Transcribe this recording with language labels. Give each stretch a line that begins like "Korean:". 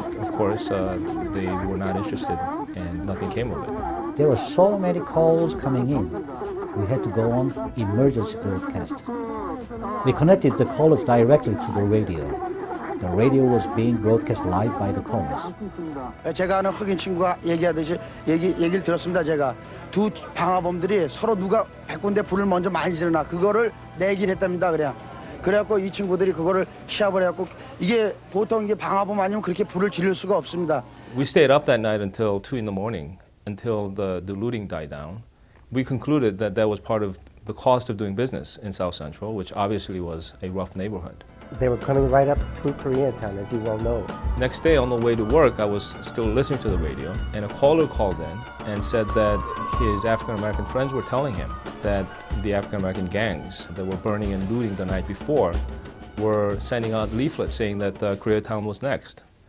English: Of course, they were not interested and nothing came of it. There were so many calls coming in. We had to go on emergency broadcast. We connected the callers directly to the radio. The radio was being broadcast live by the callers.
Korean: 제가 아는 흑인 친구가 얘기하듯이 얘기를 들었습니다. 제가 두 방화범들이 서로 누가 100군데 불을 먼저 많이 지르나 그거를 내기를 했답니다. 그래갖고 이 친구들이 그거를 시합을 해갖고 이게 보통 이게 방화범 아니면 그렇게 불을 지를 수가 없습니다.
English: We stayed up that night until 2 in the morning, until the looting died down. We concluded that that was part of the cost of doing business in South Central, which obviously was a rough neighborhood. They were coming right up to Koreatown, as you well know. Next day on the way to work, I was still listening to the radio, and a caller called in and said that his African-American friends were telling him that the African-American gangs that were burning and looting the night before were sending out leaflets saying that Koreatown was next.